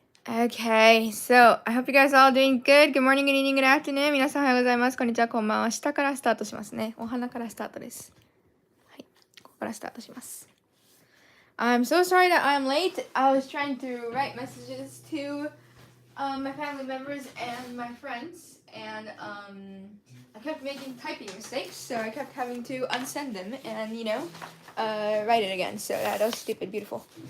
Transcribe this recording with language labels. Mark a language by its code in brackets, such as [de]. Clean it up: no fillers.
[en] Okay, so I hope you guys are all doing good. Good morning, good evening, good afternoon. [ja] 皆さんおはようございます。こんにちは、こんばんは。下からスタートしますね。お花からスタートです。はい、ここからスタートします。 [en] I'm so sorry that I'm late. I was trying to write messages to my family members and my friends, and I kept making typing mistakes, so I kept having to unsend them and, write it again. So that was stupid, beautiful.